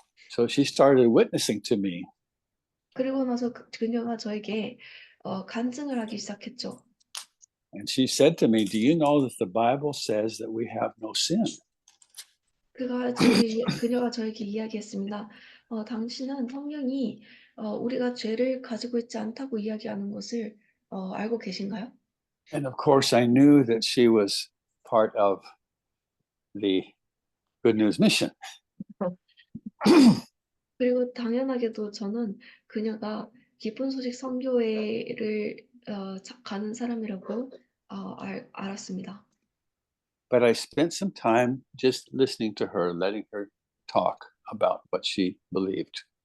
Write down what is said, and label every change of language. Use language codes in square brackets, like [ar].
[en] So she started witnessing to me. [ko] 그리고 나서 그녀가 저에게 간증을 하기 시작했죠. [en] And she said to me, do you know that the Bible says that we have no sin? [ko] 그녀가 저에게 이야기했습니다. 당신은 성경이 우리가 죄를 가지고 있지 않다고 이야기하는 것을 알고 계신가요? [en] And of course, I knew that she was part of the Good News Mission. [ko] 그리고 당연하게도 저는 그녀가 기쁜 소식 선교회를 가는 사람이라고 알았습니다. [en] But I spent some time just listening to her, letting her talk about what she believed.